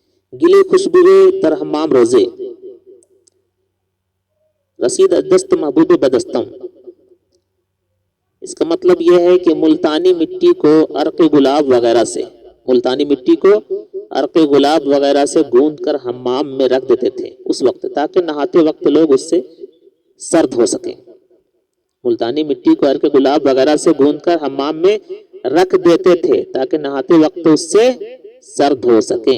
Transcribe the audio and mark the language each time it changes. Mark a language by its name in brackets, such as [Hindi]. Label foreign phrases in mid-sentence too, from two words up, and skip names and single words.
[Persian] گلی خوشبوئے در حمام روزے، رسید دست محبوب بدستم۔ [Urdu] اس کا مطلب یہ ہے کہ ملتانی مٹی کو عرق گلاب وغیرہ سے، ملتانی مٹی کو عرق گلاب وغیرہ سے گوندھ کر حمام میں رکھ دیتے تھے اس وقت، تاکہ نہاتے وقت لوگ اس سے سرد ہو سکیں۔ ملتانی مٹی کو عرق گلاب وغیرہ سے گوندھ کر حمام میں رکھ دیتے تھے تاکہ نہاتے وقت اس سے سرد ہو سکیں۔